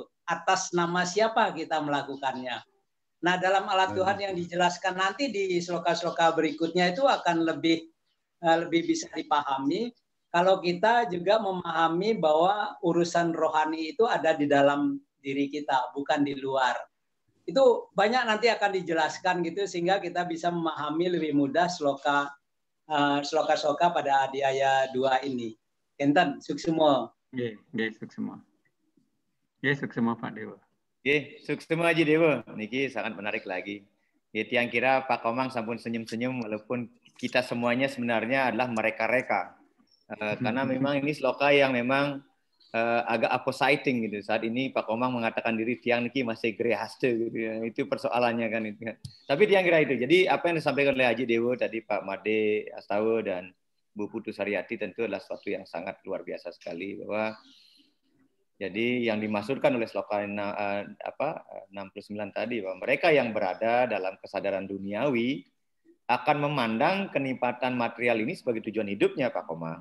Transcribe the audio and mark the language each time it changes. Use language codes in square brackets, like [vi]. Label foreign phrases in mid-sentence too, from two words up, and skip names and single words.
[id] Atas nama siapa kita melakukannya. Nah, dalam alat Tuhan yang dijelaskan nanti di sloka-sloka berikutnya itu akan lebih bisa dipahami kalau kita juga memahami bahwa urusan rohani itu ada di dalam diri kita, bukan di luar. Itu banyak nanti akan dijelaskan gitu sehingga kita bisa memahami lebih mudah sloka-sloka pada adiaya 2 ini. [ban] Enten, suksemo. Nggih, suksemo. Nggih, suksemo Pak Dewa. [id] Oke, suksema aja Dewa. Niki sangat menarik lagi. Yang kira Pak Komang sampun senyum-senyum walaupun kita semuanya sebenarnya adalah mereka-reka. Karena memang ini sloka yang memang agak opposing gitu. Saat ini Pak Komang mengatakan [ban] diri tiang niki [id] masih grehaste gitu ya. Itu persoalannya kan itu. Tapi tiang kira itu. Jadi apa yang disampaikan oleh Haji Dewa tadi, Pak Made Astawa dan Bu Putu Sariati tentu adalah sesuatu yang sangat luar biasa sekali bahwa jadi yang dimaksudkan oleh sloka 69 tadi bahwa mereka yang berada dalam kesadaran duniawi akan memandang kenikmatan material ini sebagai tujuan hidupnya, Pak Komang.